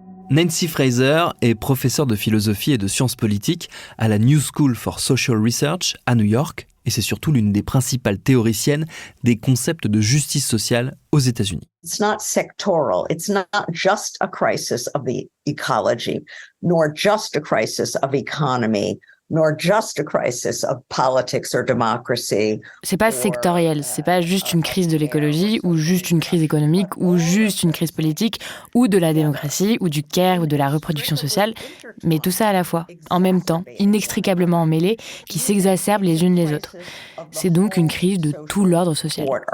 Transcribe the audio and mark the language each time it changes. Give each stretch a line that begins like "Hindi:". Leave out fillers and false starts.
French: Nancy Fraser est professeure de philosophie et de sciences politiques à la New School for Social Research à New York, et c'est surtout l'une des principales théoriciennes des concepts de justice sociale aux États-Unis.
English: It's not sectoral. It's not just a crisis of the ecology, nor just a crisis of economy, nor just a crisis of politics or democracy.
French: C'est pas sectoriel, c'est pas juste une crise de l'écologie ou juste une crise économique ou juste une crise politique ou de la démocratie ou du care ou de la reproduction sociale, mais tout ça à la fois, en même temps, inextricablement emmêlés, qui s'exacerbent les unes les autres. C'est donc une crise de tout l'ordre social.